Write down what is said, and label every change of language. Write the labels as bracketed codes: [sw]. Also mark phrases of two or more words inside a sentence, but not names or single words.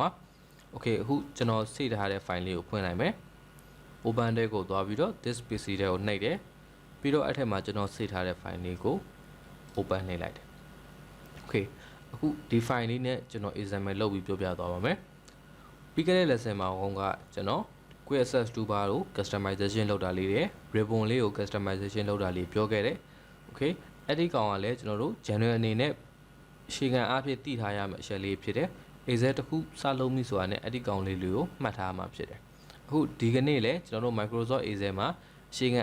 [my] okay အခုကျွန်တော်စေထားတဲ့ file လေးကိုဖွင့်လိုက်မယ် open တဲ့ကိုသွားပြီးတော့ [en] this pc [my] တဲ့ကိုနှိပ်တယ်ပြီးတော့အဲ့ထက်မှာကျွန်တော်စေထားတဲ့ file လေးကို open နှိပ်လိုက်တယ် okay အခုဒီ file လေးနဲ့ကျွန်တော် example လုပ်ပြီးပြောပြသွားပါမယ်ပြီးခဲ့တဲ့ lesson မှာ ဟောကကျွန်တော် [en] quick access toolbar [my] ကို customization လုပ်တာလေးတွေ ribbon လေးကို customization လုပ်တာလေးပြောခဲ့တယ် okay အဲ့ဒီကောင်ကလည်းကျွန်တော်တို့ general အနေနဲ့ရှေ့ခံအားဖြင့်တည်ထားရမယ့်အချက် လေးဖြစ်တယ် AZ တစ်ခုစလုံးပြီဆိုတာနဲ့အဲ့ဒီကောင်လေးတွေကိုမှတ်ထားမှာဖြစ်တယ်အခုဒီကနေ့လည်းကျွန်တော်တို့ Microsoft AZ မှာရှေ့ခံ